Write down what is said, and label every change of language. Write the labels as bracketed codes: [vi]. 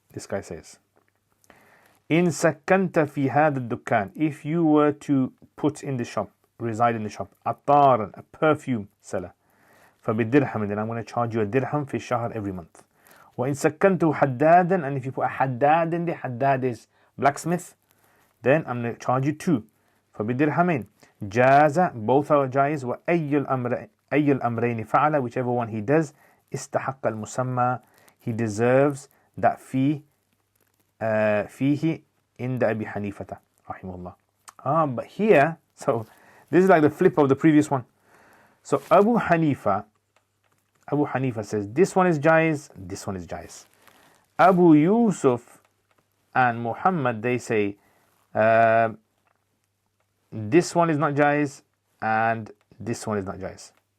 [en] This guy says, [ar] In sakanta fi hada dukkan, [en] if you were to put in the shop, reside in the shop, ataran, a perfume seller, فبالدرهم, then I'm going to charge you a dirham fi shahr every month. [ar] وإن سكنته حدادا, [en] and if you put a haddad in there, haddad is blacksmith, then I'm going to charge you 2. [ar] فبالدرهمين جاز, [en] both are jais, [ar] وأي الأمرين فعل, [en] whichever one he does, [ar] استحق المسمى, [en] he deserves that fee, [ar] فيه عند أبي حنيفة رحمه الله. [en] But here, so this is like the flip of the previous one. So Abu Hanifa says this one is jais, this one is jais. Abu Yusuf and Muhammad, they say this one is not jais and this one is not jais.